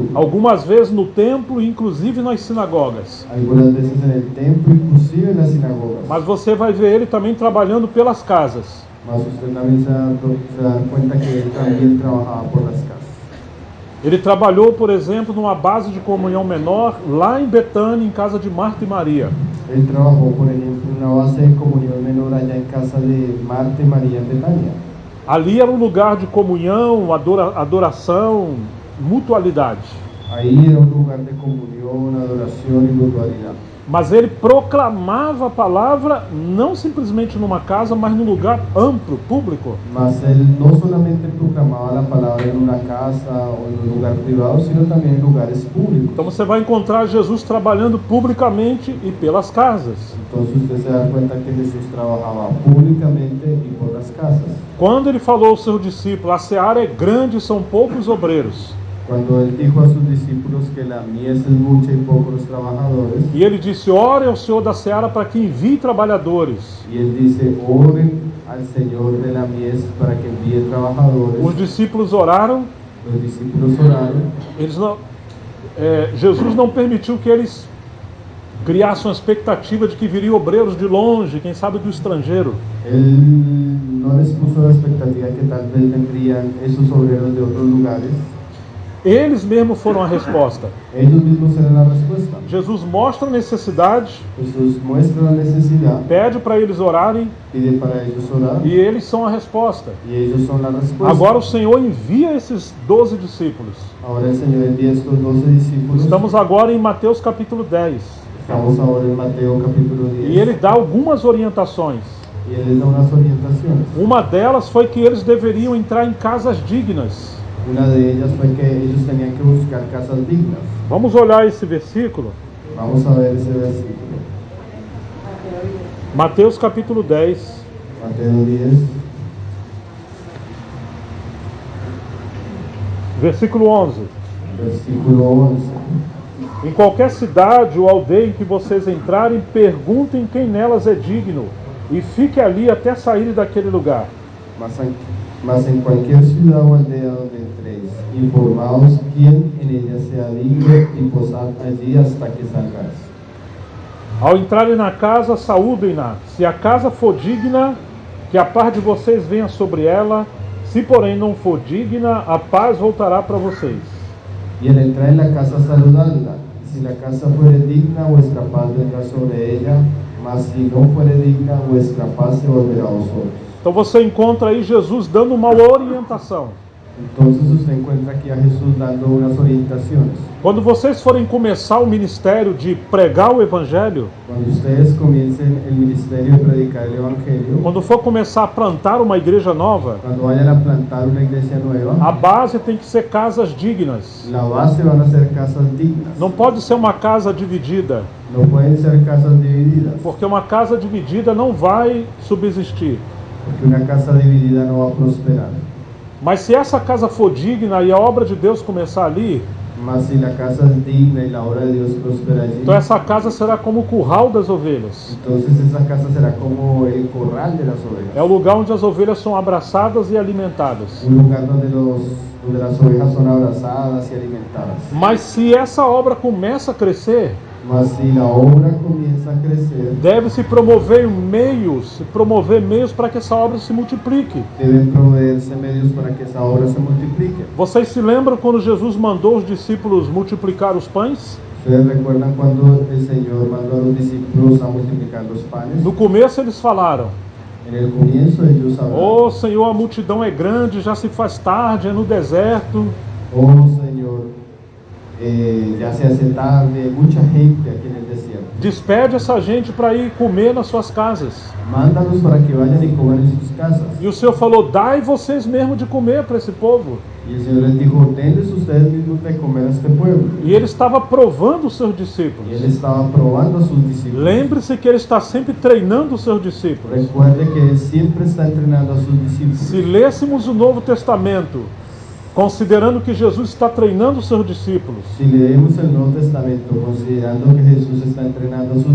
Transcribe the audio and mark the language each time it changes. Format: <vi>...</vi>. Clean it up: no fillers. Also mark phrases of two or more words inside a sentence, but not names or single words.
<pt>Algumas vezes no templo, inclusive nas sinagogas.</pt> <es>Algunas veces en el templo, inclusive en las sinagogas.</es> <pt>Mas você vai ver ele também trabalhando pelas casas.</pt> <es>Mas usted también se da cuenta que él también trabajaba por las casas.</es> <pt>Ele trabalhou, por exemplo, numa base de comunhão menor, lá em Betânia, em casa de Marta e Maria.</pt> <es>Él trabajó, por ejemplo, en una base de comunión menor allá en casa de Marta y María en Betania.</es> <pt>Ali era um lugar de comunhão, adoração, mutualidade.</pt> <es>Ahí era un lugar de comunión, adoración y mutualidad.</es> <pt>Mas ele proclamava a palavra não simplesmente numa casa, mas num lugar amplo, público.</pt> <es>Mas él no solamente proclamaba la palabra en una casa o en un lugar privado, sino también en lugares públicos.</es> <pt>Então você vai encontrar Jesus trabalhando publicamente e pelas casas.</pt> <es>Entonces usted se da cuenta que Jesús trabajaba públicamente y por las casas.</es> <pt>Quando ele falou aos seus discípulos, a seara é grande e são poucos obreiros.</pt> <es>Cuando él dijo a sus discípulos que la mies es mucha y pocos los trabajadores,</es> <pt>E ele disse, ore ao Senhor da seara para que envie trabalhadores.</pt> <es>y él dice, oren al Señor de la mies para que envíe trabajadores.</es> <pt>Os discípulos oraram,</pt> <es>Los discípulos oraron.</es> <pt>Jesus não permitiu que eles criassem uma expectativa de que viriam obreiros de longe, quem sabe do estrangeiro.</pt> <es>Él no les puso la expectativa que tal vez vendrían esos obreros de otros lugares.</es> <pt>Eles mesmos foram a resposta.</pt> <es>Ellos mismos eran la respuesta.</es> <pt>Jesus mostra a necessidade,</pt> <es>Jesús muestra la necesidad,</es> <pt>pede para eles orarem</pt> <es>pide para ellos orar,</es> <pt>e eles são a resposta.</pt> <es>y ellos son la respuesta.</es> <pt>Agora o Senhor envia esses 12 discípulos.</pt> <es>Ahora el Señor envía estos 12 discípulos.</es> <pt>Estamos agora em Mateus capítulo 10.</pt> <es>Estamos ahora en Mateo capítulo 10.</es> <pt>E ele dá algumas orientações.</pt> <es>Y él les da unas orientaciones.</es> <pt>Uma delas foi que eles deveriam entrar em casas dignas.</pt> <es>Una de ellas fue que ellos tenían que buscar casas dignas.</es> <pt>Vamos olhar esse versículo.</pt> <es>Vamos a ver ese versículo.</es> <pt>Mateus capítulo 10.</pt> <es>Mateo 10,</es> <pt>Versículo 11.</pt> <es>versículo 11.</es> <pt>Em qualquer cidade ou aldeia em que vocês entrarem, perguntem quem nelas é digno e fique ali até saírem daquele lugar.</pt> <es>Mas en cualquier ciudad o aldea donde entréis, informaos quién en ella sea digno y posad allí hasta que salgáis.</es> <pt>Ao entrarem na casa, saúdem-na. Se a casa for digna, que a paz de vocês venha sobre ela. Se porém não for digna, a paz voltará para vocês.</pt> <es>Y al entrar en la casa saludadla. Si la casa fuere digna, vuestra paz vendrá sobre ella, mas si no fuere digna, vuestra paz se volverá a vosotros.</es> <pt>Então você encontra aí Jesus dando uma orientação.</pt> <es>Entonces usted encuentra aquí a Jesús dando unas orientaciones.</es> <pt>Quando vocês forem começar o ministério de pregar o Evangelho,</pt> <es>Cuando ustedes comiencen el ministerio de predicar el Evangelio,</es> <pt>quando for começar a plantar uma igreja nova,</pt> <es>cuando vayan a plantar una iglesia nueva,</es> <pt>a base tem que ser casas dignas.</pt> <es>la base van a ser casas dignas.</es> <pt>Não pode ser uma casa dividida,</pt> <es>No pueden ser casas divididas,</es> <pt>porque uma casa dividida não vai subsistir.</pt> <es>porque una casa dividida no va a prosperar.</es> <pt>Mas se essa casa for digna e a obra de Deus começar ali,</pt> <es>Mas si la casa es digna y la obra de Dios prospera allí,</es> <pt>então essa casa será como o curral das ovelhas.</pt> <es>entonces esa casa será como el corral de las ovejas.</es> <pt>É o lugar onde as ovelhas são abraçadas e alimentadas.</pt> <es>Un lugar donde las ovejas son abrazadas y alimentadas.</es> <pt>Mas se essa obra começa a crescer,</pt> <es>Mas si la obra comienza a crecer,</es> <pt>deve-se promover meios para que essa obra se multiplique.</pt> <es>deben proveerse medios para que esa obra se multiplique.</es> <pt>Vocês se lembram quando Jesus mandou os discípulos multiplicar os pães?</pt> <es>¿Ustedes recuerdan cuando el Señor mandó a los discípulos a multiplicar los panes?</es> <pt>No começo eles falaram,</pt> <es>En el comienzo ellos hablaban,</es> <pt>Oh Senhor, a multidão é grande, já se faz tarde, é no deserto.</pt> <es>oh Señor, ya se hace tarde, hay mucha gente aquí en el desierto.</es> <pt>Despede essa gente para ir comer nas suas casas.</pt> <es>Mándalos para que vayan y coman en sus casas.</es> <pt>E o Senhor falou, dai vocês mesmo de comer para esse povo.</pt> <es>Y el Señor les dijo, denles ustedes mismos de comer a este pueblo.</es> <pt>E ele estava provando os seus</pt> <es>Y él</es> <pt>discípulos.</pt> <es>estaba probando a sus discípulos.</es> <pt>Lembre-se que ele está sempre treinando os seus discípulos.</pt> <es>Recuerde que él siempre está entrenando a sus discípulos.</es> <pt>Se lêssemos o Novo Testamento, considerando que Jesus está treinando os seus discípulos,</pt> <es>Si leemos el Nuevo Testamento considerando que Jesús está entrenando a sus</es>